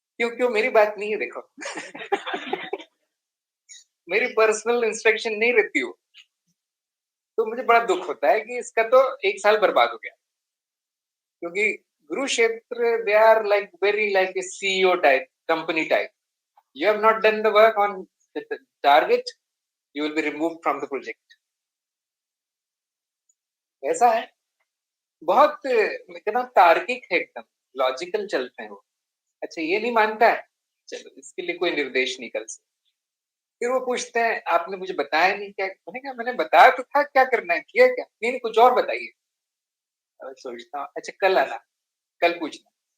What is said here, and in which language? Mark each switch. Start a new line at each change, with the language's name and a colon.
Hindi: क्यों मेरी बात नहीं है देखो। मेरी पर्सनल इंस्ट्रक्शन नहीं रहती वो। तो मुझे बड़ा दुख होता है कि इसका तो 1 साल बर्बाद हो गया। क्योंकि गुरुक्षेत्र
English: They are like very like a CEO type, company type. You have not done the work on the target, you will be removed from the project.
Hindi: ऐसा है। बहुत एकदम तार्किक है, एकदम लॉजिकल चलते हैं वो। अच्छा ये नहीं मानता है, चलो इसके लिए कोई निर्देश निकल से। फिर वो पूछते हैं आपने मुझे बताया नहीं क्या? मैंने कहा मैंने बताया तो था, क्या करना है किया क्या? नहीं नहीं कुछ और बताइए। सोचता हूँ अच्छा कल आना, कल पूछना।